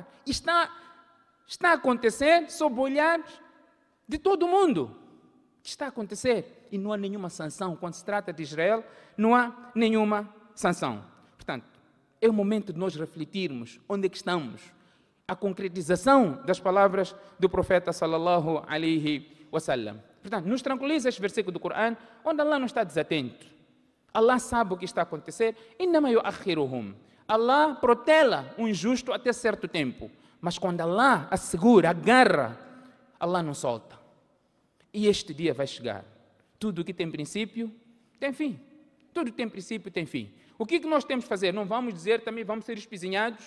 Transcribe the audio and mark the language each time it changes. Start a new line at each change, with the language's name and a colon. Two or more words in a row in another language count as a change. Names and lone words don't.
Portuguese: Está a acontecer sob o olhar de todo mundo. Está a acontecer e não há nenhuma sanção. Quando se trata de Israel, não há nenhuma sanção. Portanto, é o momento de nós refletirmos onde é que estamos. A concretização das palavras do profeta
Arabic: صلى الله عليه وسلم.
Portuguese: Portanto, nos tranquiliza este versículo do Corão, onde Allah não está desatento. Allah sabe o que está a acontecer.
Arabic: إِنَّمَا يُؤَخِّرُهُمْ.
Portuguese: Allah protela o injusto até certo tempo. Mas quando Allah assegura, agarra, Allah não solta. E este dia vai chegar. Tudo que tem princípio, tem fim. Tudo tem princípio, tem fim. O que nós temos que fazer? Não vamos dizer também, vamos ser espizinhados.